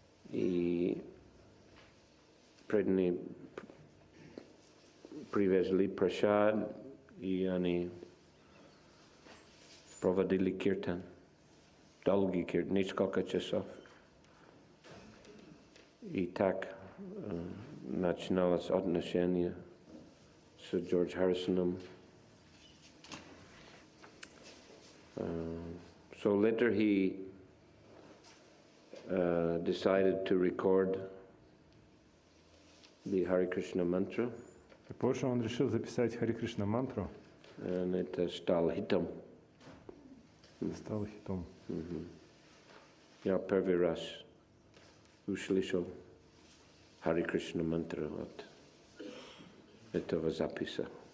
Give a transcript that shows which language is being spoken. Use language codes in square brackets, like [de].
[ru] И преданные привезли прасад, и они проводили киртан, долгий киртан, несколько часов. И так начиналось отношение с Джордж Харрисоном. [en] So later he decided to record the Hare Krishna mantra. [ru] И позже он решил записать Харе Кришна мантру. And это стало хитом. Стал хитом. Я первый раз услышал Харе Кришна мантру от этого записа.